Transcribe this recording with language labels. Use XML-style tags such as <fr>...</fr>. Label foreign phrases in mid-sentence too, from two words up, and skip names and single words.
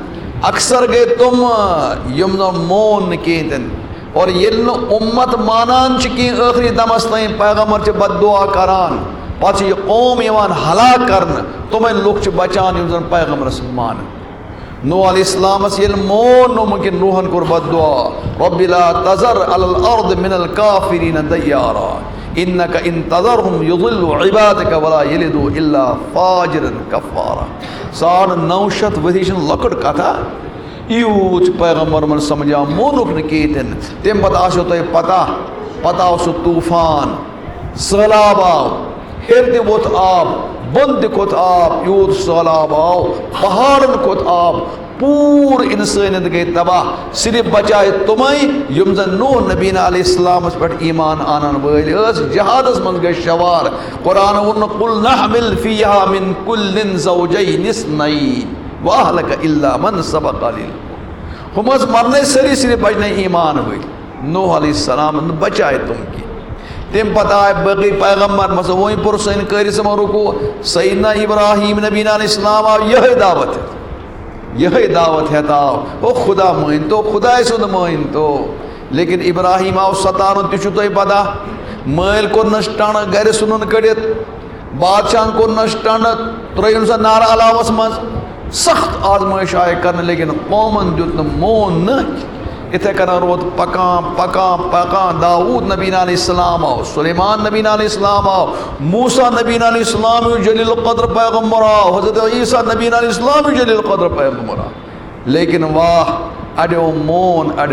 <ks>اکثر گٔے تِم یِم نہٕ مون نہٕ کِہیٖنۍ تہِ نہٕ اور ییٚلہِ نہٕ اُمت مانان چھِ کینٛہہ ٲخری دمس تام پیغمبر چھِ بد دعا کران پتہٕ چھِ یہِ قوم یِوان ہلاک کرنہٕ تِمے لُکھ چھِ بچان یِم زن پیغمبرس مانن نوح علیہ السلامس ییٚلہِ مون نہٕ وٕنکٮ۪ن نوحن کوٚر بد دعا</ks> <ar>رب لا تذر علی الارض من الکافرین دیارا انک ان تذرهم یضلوا عبادک ولا یلدوا الا فاجرا کفارا</ar> <ks>950 ؤری چھنہٕ لۄکٕٹ کتھا یوٗت چھُ پیغمبرن سمجھان مونُکھ نہٕ کِہیٖنۍ تہِ نہٕ تمہِ پتہٕ آسیو تۄہہِ پتہ آو سُہ طوٗفان سہلاب آو ہیٚرِ تہِ ووٚتھ آب بۄن تہِ کھوٚت آب یوٗت سہلاب آو پہاڑن کھوٚت آب پوٗرٕ انسٲنیت گٔے تباہ صرف بچاے تِمے یِم زن نوح نبی علیہ السلامس پٮ۪ٹھ ایمان انن وٲلۍ ٲسۍ جہادس منٛز گٔے شوار قرآن ووٚن نہٕ</ks> <ar>قُل نحمل فیہا من کُلٍ زوجین اثنین واہلک الا من سبق علیہ</ar> <ks>ہُم ٲسۍ مرنے سٲری صرف بچنے ایمان وٲلۍ نوح علیہ السلام بچاے تِم کینٛہہ تمہِ پتہٕ آے باقٕے پیغمبر مثلاً وۄنۍ پوٚر سٲنۍ قٲری صٲبن رکوع سیدنا ابراہیم نبی علیہ السلام آو یِہے دعوت ہیٚتھ آو او خدا مٲنۍ تو خداے سُنٛد مٲنۍ تو لیکن ابراہیم آو ستاونہٕ تہِ چھُو تۄہہِ پتہ مٲلۍ کوٚرنس ٹنٛڈ گرِ ژھٕنُن کٔڑِتھ بادشاہن کوٚرنس ٹنٛڈ ترٲیِن سۄ نارٕ علاوس منٛز سخت آزمٲیش آیہِ کرنہٕ لیکن قومن دیُت نہٕ مون نہٕ اِتھے کٔنۍ روٗد پکان داوٗد نبی علیہ السلام آو سلیمان نبی علیہ السلام آو موسیٰ نبی علیہ السلام یُس جلیل القدر پیغمبر آو حضرت عیسیٰ نبی علیہ السلام یُس جلیل القدر پیغمبر آو لیکن واہ اڑیو مون</ks>